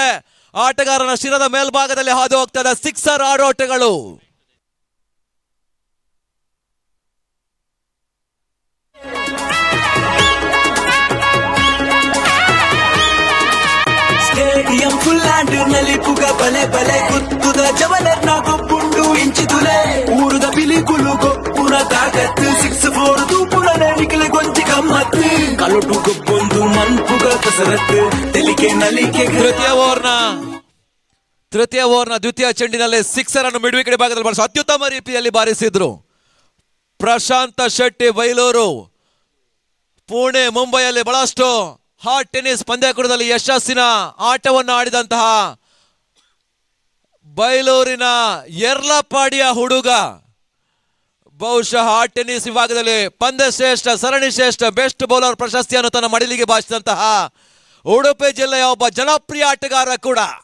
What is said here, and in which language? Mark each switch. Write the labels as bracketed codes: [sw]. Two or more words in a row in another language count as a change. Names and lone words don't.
[kn] ಆಟಗಾರನ ಶಿರದ ಮೇಲ್ಭಾಗದಲ್ಲಿ ಹಾದು ಹೋಗ್ತಾ ಇದೆ. ಸಿಕ್ಸರ್ ಆಡೋಟಗಳು. [en] stadium full [tcy] ಆಂಡ್ ನಲ್ಲಿ ಪುಗ ಬಲೆ ಬಲೆ ಗುತ್ತುದ ಜವಲರ್ನ ಗೊಬ್ಬುಂಡು ಇಂಚಿದುಲೆ ಊರುದ ಬಿಲಿಗುಲು ಗೊಬ್ಬುನ ತಾಕತ್ತು 6-4 ತೂಪುನ ನಿಖಿಲ್ ಗೊಂಚಿ ಗಮ್ಮತ್ತು ಕಲೊಟು ಗೊಬ್ಬೊಂದು ಮನ್ಪುಗ ಕಸರತ್ತು ತೆಲಿಕೆ ನಲಿಕೆ. [kn] ತೃತೀಯ ಓವರ್ನ ದ್ವಿತೀಯ ಚೆಂಡಿನಲ್ಲಿ ಸಿಕ್ಸರ್ ಅನ್ನು [en] mid wicket [kn] ಭಾಗದಲ್ಲಿ ಬಳಸಿ ಅತ್ಯುತ್ತಮ ರೀತಿಯಲ್ಲಿ ಬಾರಿಸಿದ್ರು. ಪ್ರಶಾಂತ ಶೆಟ್ಟಿ ಬೈಲೂರು, ಪುಣೆ, ಮುಂಬೈಯಲ್ಲಿ ಬಹಳಷ್ಟು [en] hot tennis [kn] ಪಂದ್ಯಾಕೂಟದಲ್ಲಿ ಯಶಸ್ಸಿನ ಆಟವನ್ನು ಆಡಿದಂತಹ ಬೈಲೂರಿನ ಯರ್ಲಪಾಡಿಯ ಹುಡುಗ ಬಹುಶಃ [en] hot tennis [kn] ವಿಭಾಗದಲ್ಲಿ ಪಂದ್ಯ ಶ್ರೇಷ್ಠ, ಸರಣಿ ಶ್ರೇಷ್ಠ, [en] best bowler [kn] ಪ್ರಶಸ್ತಿಯನ್ನು ತನ್ನ ಮಡಿಲಿಗೆ ಬಾಚಿದಂತಹ ಉಡುಪಿ ಜಿಲ್ಲೆಯ ಒಬ್ಬ ಜನಪ್ರಿಯ ಆಟಗಾರ ಕೂಡ.